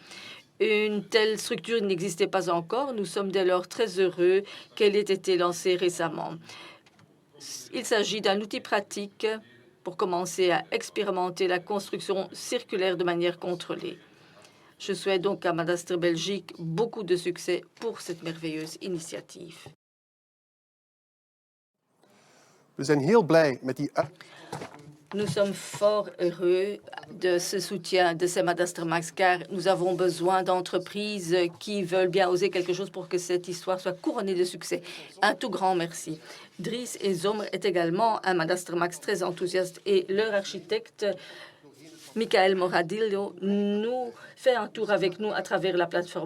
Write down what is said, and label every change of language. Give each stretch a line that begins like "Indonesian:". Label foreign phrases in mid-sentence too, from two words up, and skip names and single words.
French: Une telle structure n'existait pas encore. Nous sommes dès lors très heureux qu'elle ait été lancée récemment. Il s'agit d'un outil pratique pour commencer à expérimenter la construction circulaire de manière contrôlée. Je souhaite donc à Madaster Belgique beaucoup de succès pour cette merveilleuse initiative.
Dutch: We zijn heel blij met die.
French: Nous sommes fort heureux de ce soutien de ces Madaster Max car nous avons besoin d'entreprises qui veulent bien oser quelque chose pour que cette histoire soit couronnée de succès. Un tout grand merci. Dries et Zomer est également un Madaster Max très enthousiaste et leur architecte, Michael Moradillo, nous fait un tour avec nous à travers la plateforme.